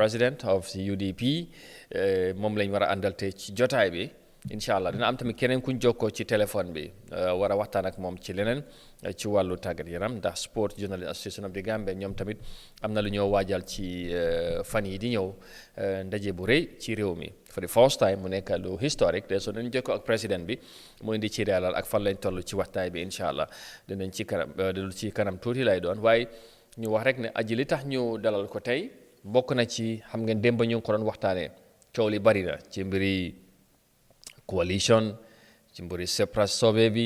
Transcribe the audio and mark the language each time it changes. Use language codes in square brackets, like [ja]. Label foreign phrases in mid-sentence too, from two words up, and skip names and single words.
[wo] President of the UDP moom lañ war a àndal te ci jotaay bi [ar] إن شاء الله [wo] dina am tamit keneen kuñ jokkoo ci téléphone bi war a waxtaan ak moom ci leneen ci wàllu tàggat yaram ndax Sport Journalist Association of the Gambia ñoom tamit am na lu ñoo waajal ci fan yi di ñëw ndaje bu rëy ci réew mi [en] for the first time [wo] mu nekk lu historique de so dañ jokkoo ak président bi mu indi ci leeral ak fan lañ toll ci waxtaay bi [ar] إن شاء الله [wo] dinañ ci kanam tuuti lay doon waaye ñu wax rek ne aji li tax ñu dalal ko tey bokk na ci xam ngeen démb ñu ngi ko doon waxtaanee coow li bari na ci mbiri coalition ci mbiri separate sobe bi